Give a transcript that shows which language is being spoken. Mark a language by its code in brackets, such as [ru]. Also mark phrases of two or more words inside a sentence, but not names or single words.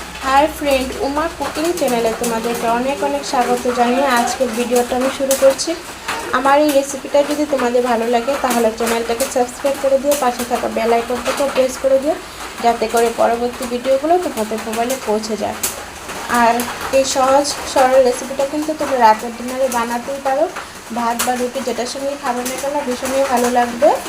[en] hi friend [bn] উমা কুকিং চ্যানেলে তোমাদেরকে অনেক অনেক স্বাগত জানিয়ে আজকের ভিডিওটা আমি শুরু করছি। आमार এই রেসিপিটা যদি তোমাদের ভালো লাগে তাহলে চ্যানেলটাকে সাবস্ক্রাইব করে দিও, পাশে থাকা বেল আইকনটাকে প্রেস করে দিও যাতে করে পরবর্তী ভিডিওগুলো তোমাদের মোবাইলে পৌঁছে যায়। আর এই সহজ সরল রেসিপিটা কিন্তু তোমরা রাতের ডিনারে বানাতেই পারো, ভাত বা রুটি যেটার সঙ্গে খাবে না কেন ভীষণই ভালো লাগবে।